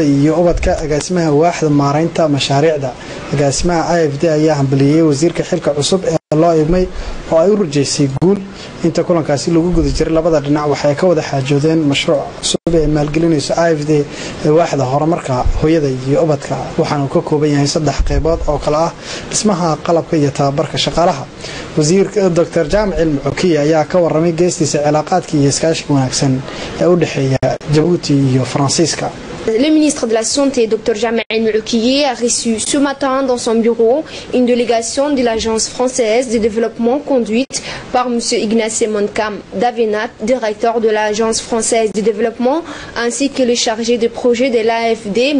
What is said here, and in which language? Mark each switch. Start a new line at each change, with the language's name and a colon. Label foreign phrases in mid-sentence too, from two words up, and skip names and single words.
Somali: iyo ubadka agaasimaha waaxda maareynta mashaariicda agaasimaha AFD ayaa hambaliyay wasiirka xilka cusub ee loo eegmay oo ay u rajaysay guul inta kulankaasi lagu guda jiray labada dhinac waxay ka wada xaajoodeen mashruuc cusub ee maalgelinayso AFD ee waaxda horumarka hooyada iyo ubadka waxaana uu ka kooban yahay 3 qaybood oo kala ah dhismaha qalabka iyo tababarka shaqaalaha wasiirka Dr. Jaamac Cilmi Cukiye ayaa ka warramay geestiisa cilaaqaadka iyo iskaashiga wanaagsan ee u dhaxeeya Djibouti iyo Faransiiska.
French: Le ministre de la Santé, Dr. Jaamac Cilmi Cukiye, a reçu ce matin dans son bureau une délégation de l'Agence française de développement conduite par M. Ignacy Moncam Davinet, directeur de l'Agence française de développement, ainsi que le chargé de projet de l'AFD, M.